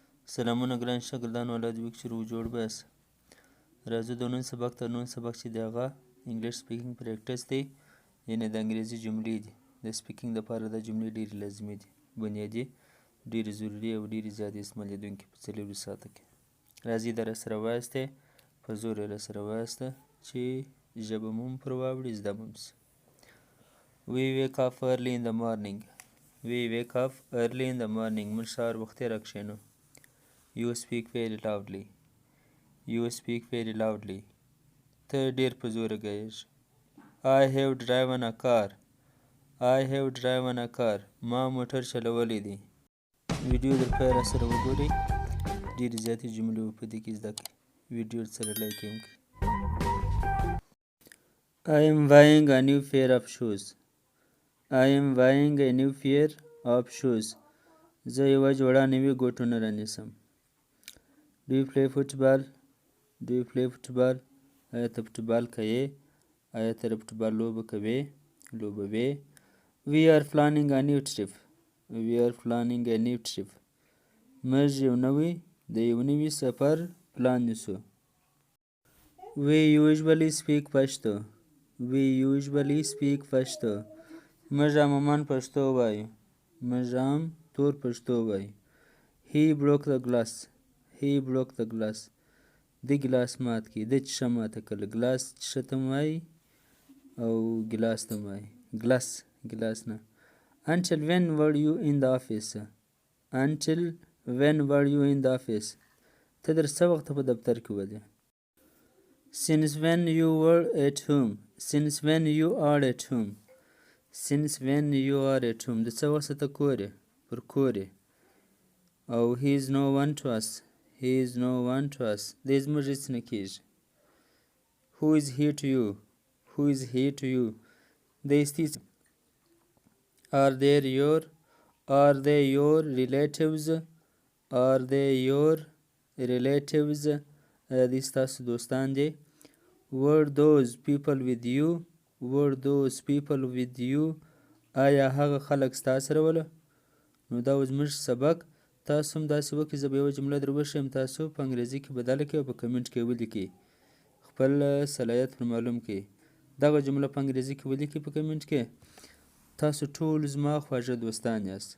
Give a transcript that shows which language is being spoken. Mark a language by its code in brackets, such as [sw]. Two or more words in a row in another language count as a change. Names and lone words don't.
[ps] سلامونه ګران شاګردانو الله دې وکړي چې روغ جوړ باسه. راځو د نن سبق تر نن سبق چې دی هغه [en] English speaking practice [ps] دی، یعنې د انګریزي جملې دي. د سپیکینګ دپاره دا جملې ډېرې لازمي دي، بنیادي، ډېرې ضروري او ډېرې زیاتې استعمالېدونکي په 4 ساعته کې. راځئ دا راسره وایاستئ، په زور یې راسره وایاسته چې ژبه مو هم پر واوړي، زده مو هم سي. [en] We wake up early in the morning. We wake up early in the morning. [ps] موږ سهار وختي راکښېنو. [en] You speak very loudly. You speak very loudly. [ps] ته ډېر په زوره ږغېږې. [en] I have driven a car. I have driven a car. [ps] ما موټر چلولی دی. ویډیو در پای راسره وګورئ. ډېرې زیاتې جملې به په دې کې زده کړئ. ویډیو سره لایک یې هم کړئ. [en] I am buying a new pair of shoes. I am buying a new pair of shoes. [ps] زه یوه جوړه نوي ګوټونه رانیسم. [en] Do you play football? Do you play football? [ps] آیا ته فوټبال کوې؟ آیا ته د فوټبال لوبه کوې؟ لوبوې؟ [en] We are planning a new trip. We are planning a new trip. [ps] موږ د یو نوي سفر پلان نیسو. [en] We usually speak Pashto. We usually speak Pashto. [ps] موږ عموماً پښتو وایو. موږ هم تور پښتو وایو. [en] He broke the glass. He broke the glass. [ps] د ګلاس مات کړي. د شیشه ماته کړله. ګلاس شیشه ته هم وایي او ګلاس ته هم وایي. ګلاس نه. [en] Until when were you in the office? Until when were you in the office? [ps] ته تر څه وخته په دفتر کې وې؟ [en] Since when you were at home. Since when you are at home. Since when you are at home. [ps] د څه وخته ته کور یې؟ پر کور یې. او [en] he is no one to us. He is no one to us. [ps] دی زموږ هېڅ نه کېږي. [en] Who is he to you? Who is he to you? [ps] دی ستې. [en] Are they your relatives? Are they your relatives? [ps] آیا دی ستاسو دوستان دي؟ [en] Were those people with you? Were those people with you? [ps] آیا هغه خلک ستا سره وله؟ نو دا و زموږ سبق. تاسو هم داسې وکړئ. زه به یوه جمله در وښیم، تاسو په انګریزي کې بدله کړئ او په کمنټ کې یې ولیکئ. خپل صلاحیت پر معلوم کړئ. دغه جمله په انګریزي کې ولیکئ په کمنټ کې. تاسو ټول زما خواږه دوستان یاست.